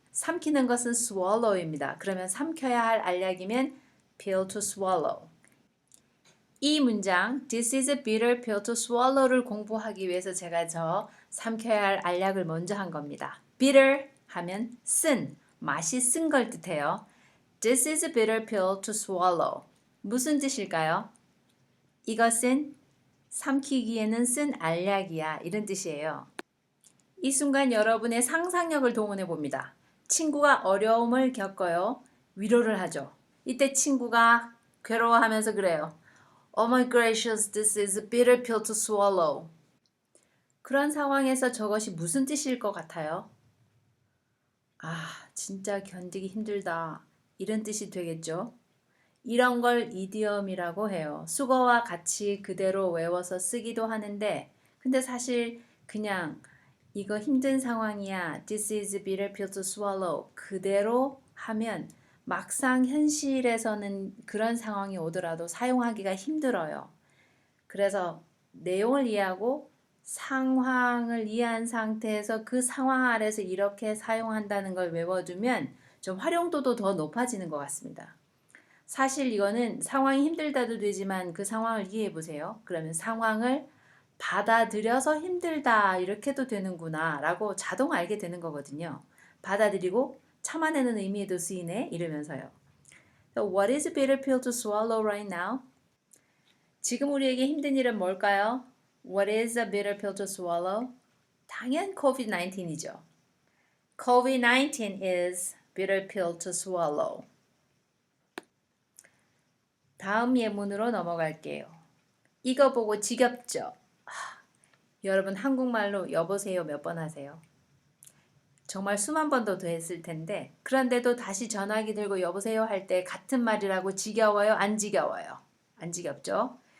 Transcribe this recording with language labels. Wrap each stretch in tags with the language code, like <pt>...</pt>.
<ko>삼키는 것은 swallow입니다. 그러면 삼켜야 할 알약이면</ko> <en>pill to swallow.</en> <ko>이 문장</ko> <en>This is a bitter pill to swallow</en> <ko>를 공부하기 위해서 제가 삼켜야 할 알약을 먼저 한 겁니다. bitter 하면 쓴, 맛이 쓴 걸 뜻해요.</ko> <en>This is a bitter pill to swallow.</en> <ko>무슨 뜻일까요? 이것은 삼키기에는 쓴 알약이야. 이런 뜻이에요. 이 순간 여러분의 상상력을 동원해 봅니다. 친구가 어려움을 겪어요. 위로를 하죠. 이때 친구가 괴로워하면서 그래요.</ko> <en>Oh my gracious, this is a bitter pill to swallow.</en> <ko>그런 상황에서 저것이 무슨 뜻일 것 같아요? 진짜 견디기 힘들다. 이런 뜻이 되겠죠? 이런 걸 이디엄이라고 해요. 수거와 같이 그대로 외워서 쓰기도 하는데 근데 사실 그냥 이거 힘든 상황이야.</ko> <en>This is a bitter pill to swallow.</en> <ko>그대로 하면 막상 현실에서는 그런 상황이 오더라도 사용하기가 힘들어요. 그래서 내용을 이해하고 상황을 이해한 상태에서 그 상황 아래서 이렇게 사용한다는 걸 외워두면 좀 활용도도 더 높아지는 것 같습니다. 사실 이거는 상황이 힘들다도 되지만 그 상황을 이해해 보세요. 그러면 상황을 받아들여서 힘들다 이렇게도 되는구나 라고 자동 알게 되는 거거든요. 받아들이고 참아내는 의미에도 쓰이네 이러면서요.</ko> <en>So what is a bitter pill to swallow right now?</en> <ko>지금 우리에게 힘든 일은 뭘까요?</ko> <en>What is a bitter pill to swallow?</en> <ko>당연 COVID-19이죠.</ko> <en>COVID-19 is bitter pill to swallow.</en> <ko>다음 예문으로 넘어갈게요. 이거 보고 지겹죠? 여러분 한국말로 여보세요 몇 번 하세요? 정말 수만 번도 더 했을 텐데 그런데도 다시 전화기 들고 여보세요 할 때 같은 말이라고 지겨워요? 안 지겨워요? 안 지겹죠?</ko>